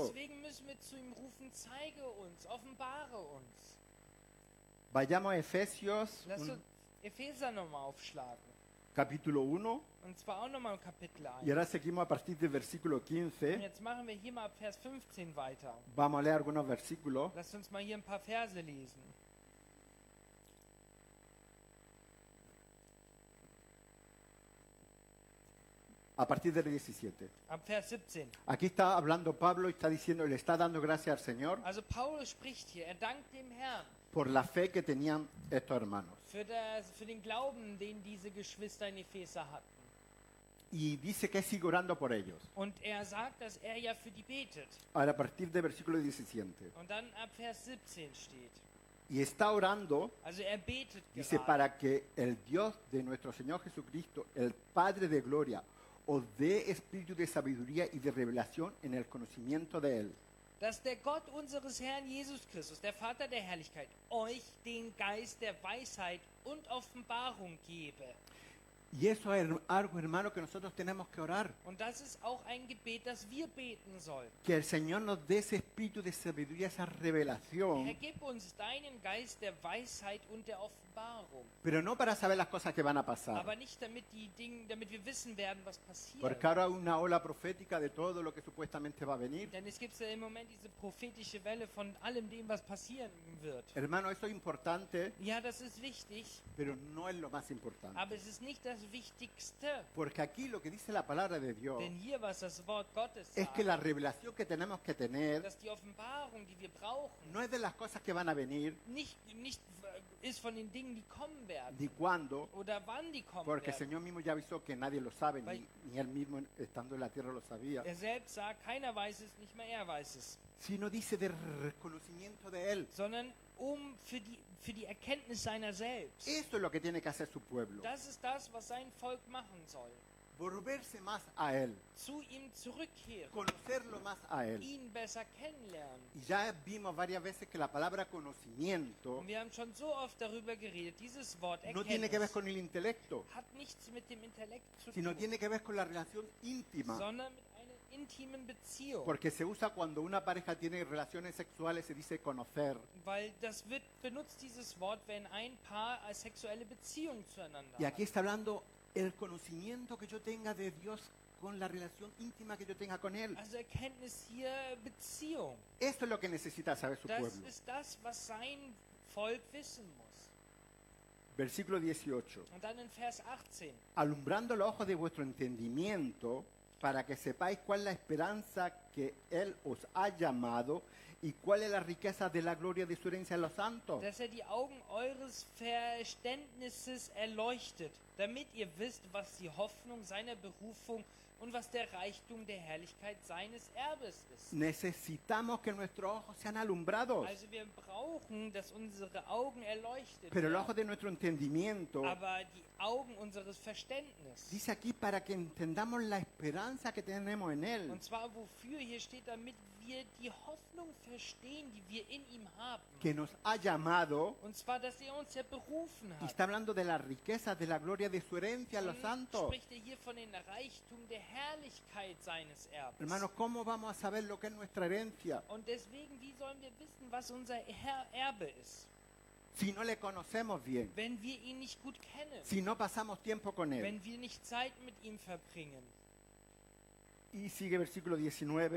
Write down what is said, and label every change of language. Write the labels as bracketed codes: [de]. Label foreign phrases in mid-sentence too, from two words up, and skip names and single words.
[de] Deswegen müssen wir zu ihm rufen, zeige uns, offenbare uns. [es] Vayamos a Efesios [de] Lass uns Epheser nochmal aufschlagen. [es] capítulo 1 [de] Und zwar auch nochmal Kapitel 1. [es] y ahora seguimos a partir del versículo [de] Und 15. jetzt machen wir hier mal ab Vers 15 weiter. [es] Vamos a leer algunos versículos. [de] Lasst uns mal hier ein paar Verse lesen. [es] A partir del 17. [de] Ab Vers 17. [es] Aquí está hablando Pablo y está diciendo, le está dando gracias al Señor [de] Also Paulus spricht hier, er dankt dem Herrn [es] por la fe que tenían estos hermanos. [de] für den Glauben, den diese Geschwister in Epheser hatten. [es] Y dice que sigue orando por ellos. [de] Und er sagt, dass er ja für die betet. [es] Ahora a partir del versículo 17. [de] Und dann ab Vers 17 steht. [es] Y está orando, [de] Also er betet [es] dice, [de] gerade, [es] para que el Dios de nuestro Señor Jesucristo, el Padre de gloria, os dé espíritu de sabiduría y de revelación en el conocimiento de Él. [de] dass der Gott unseres Herrn Jesus Christus, der Vater der Herrlichkeit, euch den Geist der Weisheit und Offenbarung gebe. [es] Y eso es algo, hermano, que nosotros tenemos que orar. [de] Und das ist auch ein Gebet, das wir beten sollen. [es] Que el Señor nos dé ese espíritu de sabiduría, esa [de] Herr, [es] revelación, [de] gib uns deinen Geist der Weisheit und der Offenbarung. [es] pero no para saber las cosas que van a pasar. [de] Aber nicht damit damit wir wissen werden, was passiert. [es] Porque ahora hay una ola profética de todo lo que supuestamente va a venir. [de] Denn es gibt ja im Moment diese prophetische Welle von allem dem, was passieren wird. [es] Hermano, eso es importante, [de] Ja, das ist wichtig, [es] pero no es lo más importante. [de] aber es ist nicht das Wichtigste. [es] Porque aquí lo que dice la palabra de Dios [de] Denn hier, was das Wort Gottes [es] es que la [de] sagt, [es] revelación que tenemos que tener [de] dass die Offenbarung, die wir brauchen, [es] no es de las cosas que van a venir, [de] nicht ist von den Dingen, die kommen werden. [es] ni cuándo, [de] Oder wann die kommen [es] porque el [de] werden. [es] Señor mismo ya avisó que nadie lo sabe, ni Él mismo estando en la tierra lo sabía, [de] Er selbst sagt, keiner weiß es, nicht mal er weiß es. [es] sino dice del reconocimiento de Él. [de] Sondern für die Erkenntnis seiner selbst. [es] Eso es lo que tiene que hacer su pueblo, [de] Das ist das, was sein Volk machen soll. [es] volverse más a Él, [de] Zu ihm zurückkehren, [es] conocerlo más a Él. [de] ihn besser kennenlernen. [es] Y ya vimos varias veces que la palabra conocimiento [de] Und wir haben schon so oft darüber geredet, dieses Wort [es] no tiene que ver [de] Erkenntnis [es] con el intelecto, [de] hat nichts mit dem Intellekt zu [es] sino [de] tun, [es] tiene que ver con la relación íntima. [de] sondern mit einer intimen Beziehung. [es] Porque se usa cuando una pareja tiene relaciones sexuales, se dice conocer. [de] Weil das wird benutzt, dieses Wort, wenn ein Paar eine sexuelle Beziehung zueinander [es] Y aquí [de] hat. [es] está hablando el conocimiento que yo tenga de Dios con la relación íntima que yo tenga con Él. [de] Also Erkenntnis hier Beziehung. [es] Esto es lo que necesita saber su [de] Das [es] pueblo. [de] ist das, was sein Volk wissen muss. [es] Versículo 18. [de] Und dann in Vers 18. [es] Alumbrando los ojos de vuestro entendimiento, para que sepáis cuál es la esperanza que Él os ha llamado y cuál es la riqueza de la gloria de su herencia en los santos. [de] Dass die Augen eures Verständnisses erleuchtet, damit ihr wisst, was die Hoffnung seiner Berufung und was der Reichtum der Herrlichkeit seines Erbes ist. [es] Necesitamos que nuestros ojos sean alumbrados, [de] Also wir brauchen, dass unsere Augen erleuchtet [es] pero el [de] werden, [es] ojo de nuestro entendimiento [de] aber die Augen unseres Verständnisses. [es] dice aquí para que entendamos la esperanza que tenemos en Él. [de] Und zwar wofür? Hier steht, damit wir die Hoffnung verstehen, die wir in ihm haben. [es] Que nos ha llamado [de] Und zwar, dass er uns ja berufen [es] y [de] hat. [es] está hablando de la riqueza, de la gloria de su herencia en los [de] Und [es] santos. [de] spricht er hier von den Reichtum der Herrlichkeit seines Erbes. [es] Hermanos, ¿cómo vamos a saber lo que es nuestra herencia? [de] Und deswegen, wie sollen wir wissen, was unser Erbe ist? [es] si no le conocemos bien, [de] wenn wir ihn nicht gut kennen, [es] si no pasamos tiempo con Él. [de] wenn wir nicht Zeit mit ihm verbringen. [es] Y sigue versículo 19.